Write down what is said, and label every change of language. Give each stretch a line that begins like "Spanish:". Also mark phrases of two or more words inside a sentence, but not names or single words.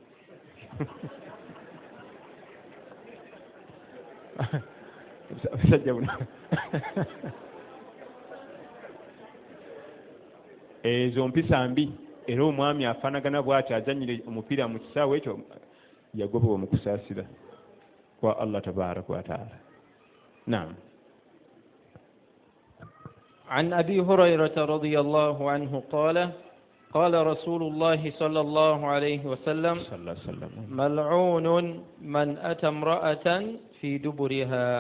Ganda: Sajja buno. Ezo mpisa mbi era omwami afaanagana bw'ati azannyire omupiira mu kisaawe ekyo yagobebwa mu kusaasira kwa Allah
Arabic: تبارك وتعالى.
Ganda: Naam.
Arabic: عن أبي هريرة رضي الله عنه قال قال رسول الله صلى الله عليه وسلم ملعون من أتى امرأة في دبرها.